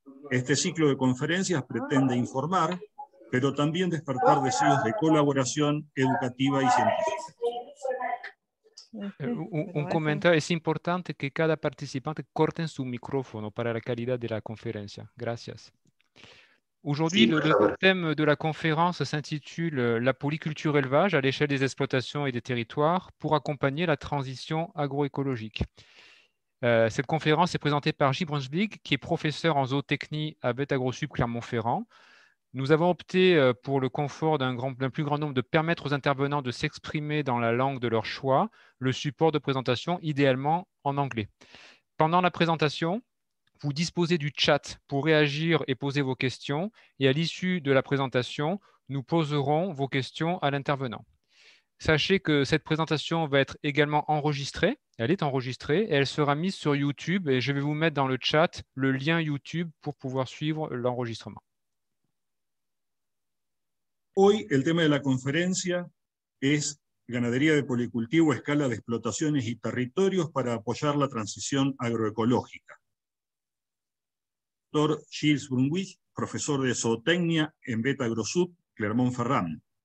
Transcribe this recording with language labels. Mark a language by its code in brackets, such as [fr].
[es] Este ciclo de conferencias pretende informar, pero también despertar deseos de colaboración educativa y científica. Un comentario, es importante que cada participante corte su micrófono para la calidad de la conferencia. Gracias. [fr] Aujourd'hui, le thème de la conférence s'intitule « La polyculture élevage à l'échelle des exploitations et des territoires pour accompagner la transition agroécologique ». Cette conférence est présentée par Gilles Brunswig, qui est professeur en zootechnie à BET AgroSup Clermont-Ferrand. Nous avons opté pour le confort d'un plus grand nombre de permettre aux intervenants de s'exprimer dans la langue de leur choix, le support de présentation idéalement en anglais. Pendant la présentation, vous disposez du chat pour réagir et poser vos questions, et à l'issue de la présentation, nous poserons vos questions à l'intervenant. Sachez que cette présentation va être également enregistrée, elle est enregistrée, et elle sera mise sur YouTube, et je vais vous mettre dans le chat le lien YouTube pour pouvoir suivre l'enregistrement. [es] Hoy el tema de la conferencia es ganadería de policultivo a escala de explotaciones y territorios para apoyar la transición agroecológica. Dr. Gilles Brunswig, profesor de zootecnia en BET AgroSup Clermont-Ferrand.